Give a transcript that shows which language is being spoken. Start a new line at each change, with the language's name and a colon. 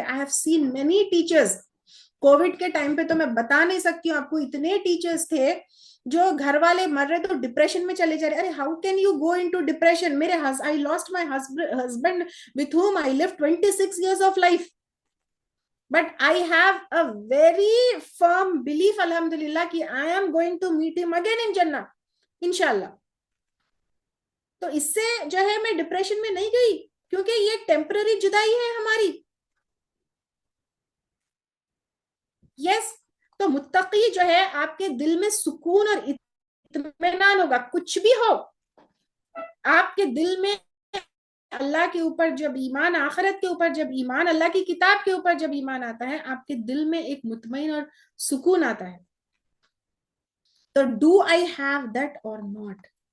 English: I have seen many teachers.
Urdu: Covid کے time پہ تو میں بتا نہیں سکتی ہوں آپ کو، اتنے ٹیچرز تھے جو گھر والے مر رہے تو ڈپریشن میں چلے جا رہے. ارے
English: How can you go into depression?
Urdu: میرے
English: I lost my husband with whom I lived 26 years of life. But I have a very firm belief, alhamdulillah, کہ I am going to meet him again in Jannah, انشاءاللہ.
Urdu: تو اس سے جو ہے میں depression میں نہیں گئی، کیونکہ یہ ٹیمپرری جدائی ہے ہماری. یس. تو متقی جو ہے آپ کے دل میں سکون اور اطمینان ہوگا. کچھ بھی ہو آپ کے دل میں اللہ کے اوپر جب ایمان، آخرت کے اوپر جب ایمان، اللہ کی کتاب کے اوپر جب ایمان آتا ہے، آپ کے دل میں ایک مطمئن اور سکون آتا ہے. تو
English: Do I have that or not?